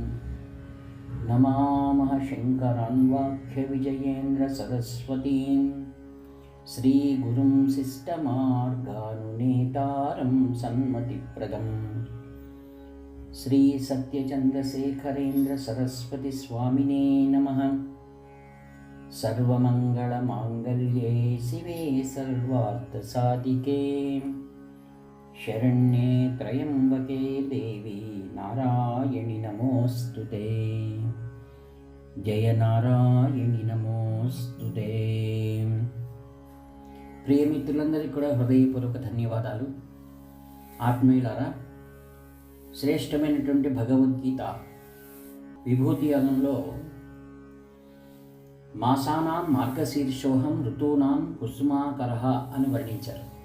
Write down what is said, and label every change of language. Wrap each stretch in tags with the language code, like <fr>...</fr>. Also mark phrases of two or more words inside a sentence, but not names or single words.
<sa>नमामः शङ्करान्वाख्यविजयेन्द्रसरस्वतीं श्रीगुरुं शिष्टमार्गानुनेतारं सन्मतिप्रदम् श्रीसत्यचन्द्रशेखरेन्द्रसरस्वतीस्वामिने नमः। सर्वमङ्गलमाङ्गल्ये शिवे सर्वार्थसाधिके शरण्ये त्र्यम्बके देवी नारायणि नमोऽस्तुते। जय నారాయణి నమోస్తుతే।</sa> <te>ప్రియమిత్రులందరికీ కూడా హృదయపూర్వక ధన్యవాదాలు। ఆత్మీయులారా, శ్రేష్టమైనటువంటి భగవద్గీత విభూతి యోగంలో</te> <sa>మాసానాం మార్గశీర్షోహం ఋతూనాం కుసుమాకరః</sa> <te>అని వర్ణించారు.</te>